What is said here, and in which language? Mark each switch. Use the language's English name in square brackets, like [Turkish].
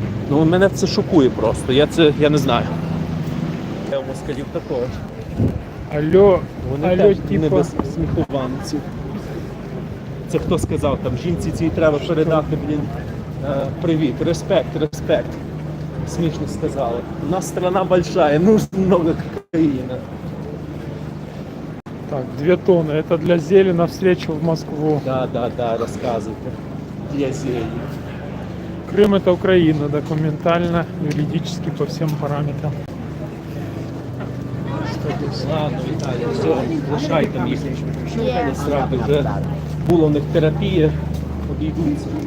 [Ukrainian] Ну, мене це шокує просто, я не знаю. Я у москалів також. Алло, вони теж не без сміхованців. Це хто сказав, там жінці цій треба передати, блін, привіт, респект. Смішно сказали. [Russian] У нас страна большая, нужно много кокаина. Так, 2 тонны, это для зелени навстречу в Москву. Да, рассказывайте. Для зелени. Крым это Украина, документально, юридически, по всем параметрам. [Ukrainian] Ладно, Віталій, все, лишай там їх. Не срати, вже була в них терапія, обійдуться.